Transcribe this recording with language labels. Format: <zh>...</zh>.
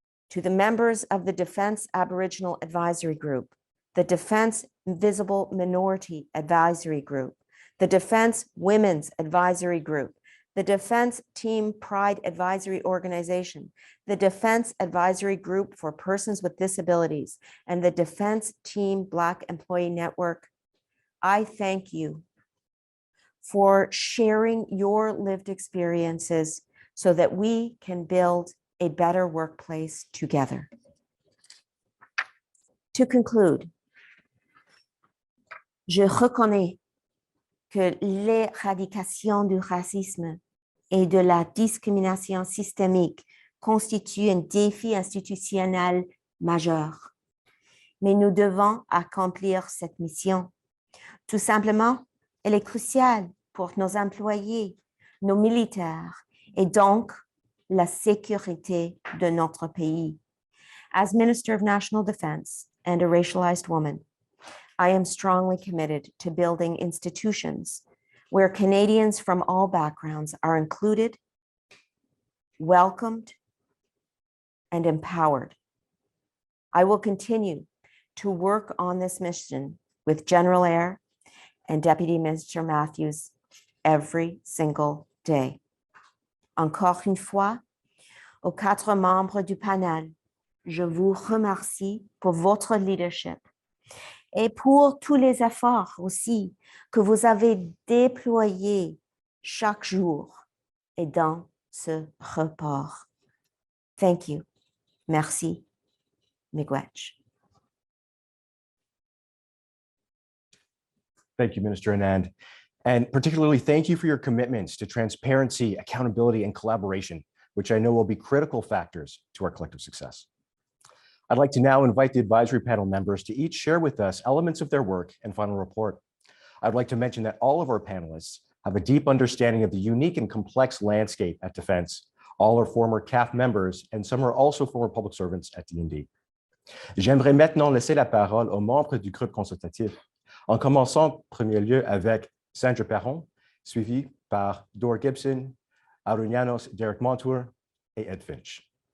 <en>To the members of the Defense Aboriginal Advisory Group, the Defense Invisible Minority Advisory Group, the Defense Women's Advisory Group, the Defense Team Pride Advisory Organization, the Defense Advisory Group for Persons with Disabilities, and the Defense Team Black Employee Network, I thank you for sharing your lived experiences so that we can build a better workplace together. To conclude,</en> <fr>je reconnais que l'éradication du racisme et de la discrimination systémique constitue un défi institutionnel majeur. Mais nous devons accomplir cette mission. Tout simplement, elle est cruciale pour nos employés, nos militaires et donc la sécurité de notre pays.</fr> <en>As Minister of National Defense and a racialized woman, I am strongly committed to building institutions where Canadians from all backgrounds are included, welcomed, and empowered. I will continue to work on this mission with General Eyre and Deputy Minister Matthews every single day.</en> <fr>Encore une fois, aux 4 membres du panel, je vous remercie pour votre leadership et pour tous les efforts aussi que vous avez déployés chaque jour et dans ce rapport.</fr> <en>Thank you.</en> <fr>Merci.</fr> <oj>Miigwech.</oj> <en>Thank you, Minister Anand. And particularly, thank you for your commitments to transparency, accountability, and collaboration, which I know will be critical factors to our collective success. I'd like to now invite the advisory panel members to each share with us elements of their work and final report. I'd like to mention that all of our panelists have a deep understanding of the unique and complex landscape at Defense. All are former CAF members, and some are also former public servants at DND.</en> <fr>J'aimerais maintenant laisser la parole aux membres du groupe consultatif, en commençant en premier lieu avec Sandra Perron, suivie par Dor Gibson, Arunianos Derek Montour et Ed Finch.</fr>